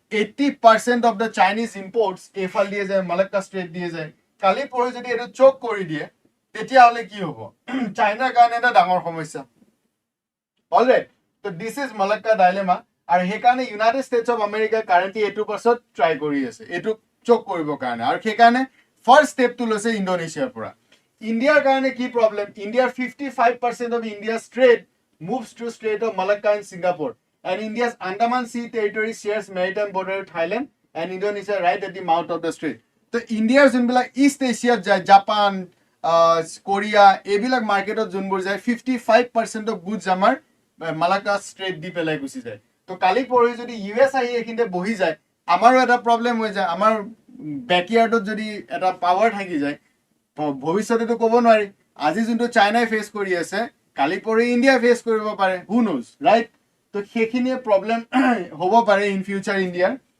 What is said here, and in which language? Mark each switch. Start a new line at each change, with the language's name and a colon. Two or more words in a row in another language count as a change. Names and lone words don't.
Assamese: 80%
English: of the Chinese imports
Assamese: এফাল দিয়ে যায় মালাক্কা ষ্ট্ৰেট দিয়ে যায় কালি পৰি যদি এটো চক কৰি দিয়ে তেতিয়া হলে কি হ'ব চাইনাৰ কাৰণে এটা ডাঙৰ সমস্যা
English: alright so this is Malacca dilemma
Assamese: আৰু হেকাৰণে ইউনাইটেড ষ্টেটছ অফ আমেৰিকা কাৰেন্টলি এটো পাছত ট্ৰাই কৰি আছে এটো চক কৰিবৰ কাৰণে আৰু হেকাৰণে ফাৰ্স্ট ষ্টেপটো লৈছে ইণ্ডোনেছিয়াৰ পৰা ইণ্ডিয়াৰ কাৰণে কি প্ৰবলেম ইণ্ডিয়াৰ
English: 55% of India's trade moves through Strait of Malacca and Singapore and India's Andaman Sea territory shares maritime border with Thailand and Indonesia right at the mouth of the strait তো
Assamese: ইণ্ডিয়াৰ যোনবিলাক ইষ্ট এছিয়াত যায় জাপান কোৰিয়া এইবিলাক মাৰ্কেটত যোনবোৰ যায়
English: 55% of goods
Assamese: আমাৰ মালাক্কা ষ্ট্ৰেট দি পেলাই গুচি যায় তো কালি পৰহি যদি ইউএছ আহি এখিনতে বহি যায় আমাৰো এটা প্ৰবলেম হৈ যায় আমাৰ ব্যাকয়াৰ্ডত যদি এটা পাৱাৰ থাকি যায় ভৱিষ্যতে তো ক'ব নোৱাৰি আজি যোনটো চাইনাই ফেস কৰি আছে কালি পৰহি ইণ্ডিয়া ফেস কৰিব পাৰে
English: who knows right
Assamese: তো সেইখিনিয়ে প্ৰবলেম হ'ব পাৰে
English: in future
Assamese: ইণ্ডিয়াৰ